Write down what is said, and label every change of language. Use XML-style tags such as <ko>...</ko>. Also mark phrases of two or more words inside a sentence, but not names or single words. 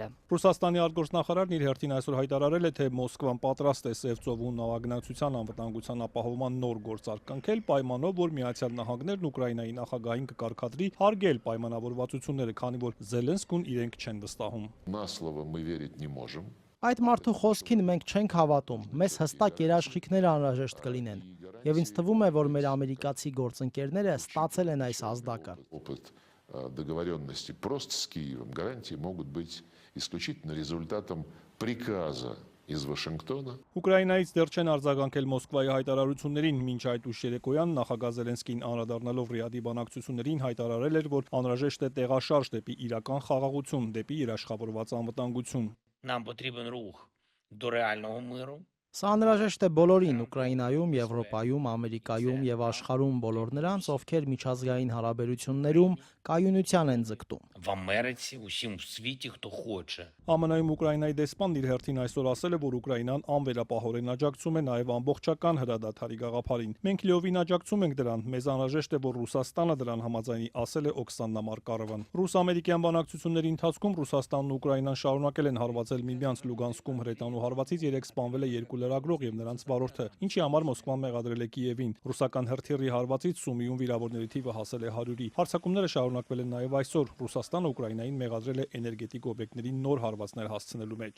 <hy>Ռուսաստանի արտգործնախարարն իր հերթին այսօր հայտարարել է, թե Մոսկվան պատրաստ է Սև ծովում նավագնացության անվտանգության ապահովման նոր գործարք կնքել, պայմանով, որ Միացյալ Նահանգներն Ուկրաինայի նախագահին կկարգադրի հարգել պայմանավորվածությունները, քանի որ Զելենսկուն իրենք չեն վստահում։ Այդ մարդու խոսքին մենք չենք հավատում, մեզ հստակ երաշխիքներ անհրաժեշտ կլինեն, եւ ինձ թվում է, որ մեր ամերիկացի գործընկերները ստացել են այս ազդակը։</hy> <ru>Договоренности просто с Киевом, гарантии могут быть исключительно результатом приказа из Вашингтона.</ru> <hy>Ուկրաինայից դեռ չեն արձագանքել Մոսկվայի հայտարարություններին, մինչ այդ ուշ երեկոյան նախագահ Զելենսկին անդրադառնալով Ռիադի բանակցություններին հայտարարել էր, որ անհրաժեշտ է տեղաշարժ դեպի իրական խաղաղություն, դեպի երաշխավորված անվտանգություն։</hy> <uk>Нам потрібен рух до реального миру.</uk> <hy>Սա անհրաժեշտ է բոլորին, Ուկրաինայում, Եվրոպայում, Ամերիկայում եւ աշխարհում բոլոր նրանց, ովքեր միջազգային հարաբերություններում կայունության են ձգտում։</hy> <uk>В Америці, усім в світі, хто хоче.</uk> <hy>ԱՄՆ-ում Ուկրաինայի դեսպանն իր հերթին այսօր ասել է, որ Ուկրաինան անվերապահորեն աջակցում է նաև ամբողջական հրադադարի գաղափարին։ Մենք լիովին աջակցում ենք դրան, մեզ անհրաժեշտ է, որ Ռուսաստանը դրան համաձայնի, ասել է Օքսանա Մարկարովան։ Ռուս-ամերիկյան բանակցությունների ընթացքում Ռուսաստանն ու Ուկրաինան շարունակել են հարվածել միմյանց Լուգանսկում հրետանու հարվածից երեք սպանվել է երկու լրագրող եւ նրանց վարորդը, ինչի համար Մոսկվան մեղադրել է Կիևին։ Ռուսական հրթիռի հարվածից Սումիում վիրավորների թիվը հասել է 100-ի։ Հարձակումները շարունակվել են նաև այսօր։ Ռուսաստանը Ուկրաինային մեղադրել է էներգետիկ օբյեկտներին նոր հարվածներ հասցնելու մեջ։</hy>